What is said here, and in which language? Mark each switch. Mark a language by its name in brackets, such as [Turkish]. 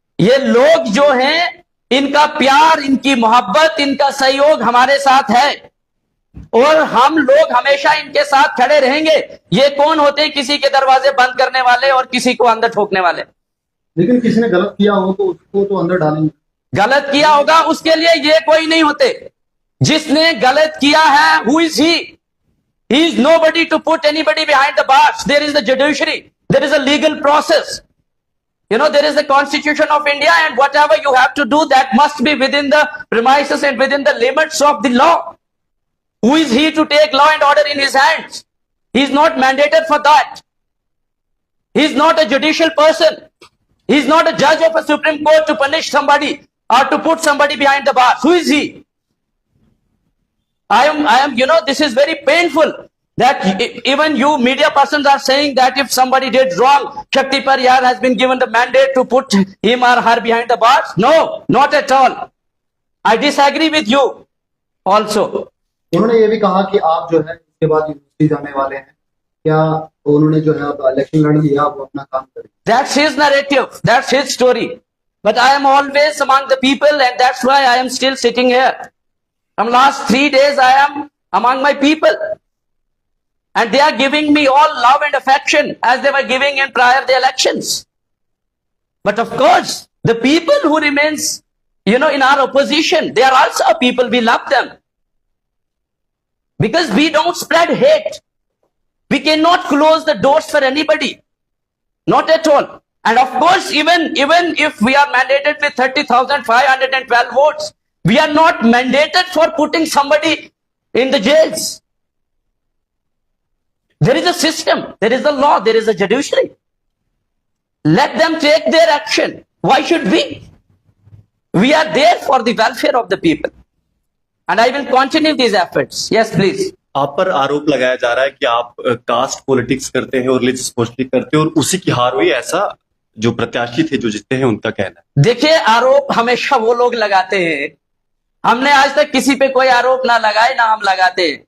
[Hindi] ये लोग जो हैं, इनका प्यार, इनकी मोहब्बत, इनका सहयोग हमारे साथ है और हम लोग हमेशा इनके साथ खड़े रहेंगे। ये कौन होते हैं किसी के दरवाजे बंद करने वाले और किसी को अंदर ठोकने वाले? लेकिन किसी ने गलत किया हो तो उसको तो अंदर डालेंगे। गलत किया होगा उसके लिए ये कोई नहीं होते। जिसने गलत किया है, [English] who is he? He is nobody to put anybody behind the bars. There is the judiciary, there is a legal process. There is the Constitution of India, and whatever you have to do, that must be within the premises and within the limits of the law. Who is he to take law and order in his hands? He is not mandated for that. He is not a judicial person. He is not a judge of a Supreme Court to punish somebody or to put somebody behind the bars. Who is he? I am, this is very painful that even you media persons are saying that if somebody did wrong, Shakti Parihar has been given the mandate to put him or her behind the bars. No, not at all. I disagree with you also. [Hindi] उन्होंने ये भी कहा कि आप जो है इसके बाद यूनिवर्सिटी जाने वाले हैं क्या उन्होंने जो है इलेक्शन लड़ लिया, वो अपना काम करें? [English] That's his narrative. That's his story. But I am always among the people, and that's why I am still sitting here. From last 3 days, I am among my people. And they are giving me all love and affection as they were giving in prior the elections. But of course, the people who remains, in our opposition, they are also people, we love them. Because we don't spread hate. We cannot close the doors for anybody. Not at all. And of course, even if we are mandated with 30,512 votes, we are not mandated for putting somebody in the jails. There is a system, there is a law, there is a judiciary. Let them take their action. Why should we? We are there for the welfare of the people. And I will continue these efforts. Yes, please. [Hindi] आप पर आरोप लगाया जा रहा है कि आप caste politics करते हैं और रिलीजियस पॉलिटिक्स करते हैं और उसी की हार हुई, ऐसा जो प्रत्याशी थे जो जीते हैं उनका कहना है। देखिए, आरोप हमेशा वो लोग लगाते हैं, हमने आज तक किसी पे कोई आरोप ना लगाए ना हम लगाते हैं।